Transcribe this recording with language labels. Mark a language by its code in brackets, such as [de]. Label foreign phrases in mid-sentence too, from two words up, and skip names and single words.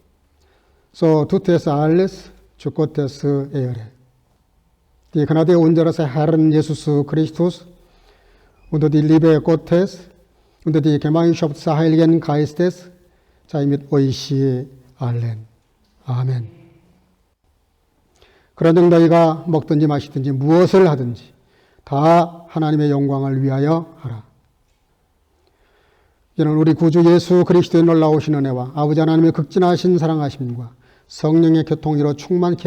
[de] so tut es alles zu Gottes Ehre. Die Gnade unseres Herrn Jesus Christus und die Liebe Gottes und die Gemeinschaft des Heiligen Geistes sei mit euch allen. [ko] 아멘. 그런즉 너희가 먹든지 마시든지 무엇을 하든지 다 하나님의 영광을 위하여 하라. 이는 우리 구주 예수 그리스도의 놀라우신 은혜와 아버지 하나님의 극진하신 사랑하심과 성령의 교통으로 충만케